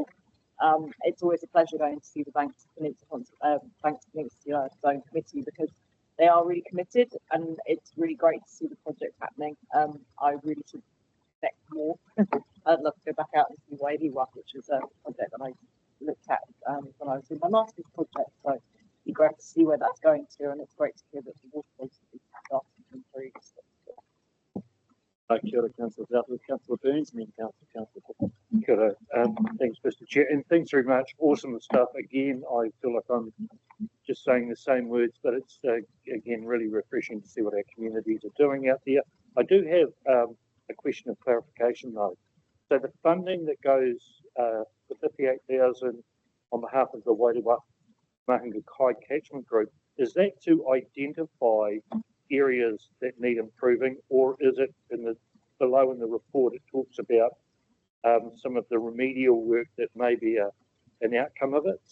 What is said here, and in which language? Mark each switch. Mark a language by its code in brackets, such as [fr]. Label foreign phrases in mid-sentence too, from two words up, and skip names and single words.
[en] It's always a pleasure going to see the Banks Peninsula Zone Committee, because they are really committed, and it's really great to see the project happening. I really should expect more. I'd love to go back out and see Waiau, which is a project that I looked at when I was in my master's project. So it'd be great to see where that's going to, and it's great to hear that the water quality is starting to improve. [mi] Kia ora, [en] Councillor Southwest. Councillor Burns, and then Councillor Cook. [mi] Kia ora. [en] Thanks, Mr. Chair, and thanks very much. Awesome stuff. Again, I feel like I'm just saying the same words, but it's again really refreshing to see what our communities are doing out there. I do have a question of clarification though. So the funding that goes for 58,000 on behalf of the Waiau Mahanga Kai catchment group, is that to identify areas that need improving, or is it below in the report it talks about some of the remedial work that may be an outcome of it?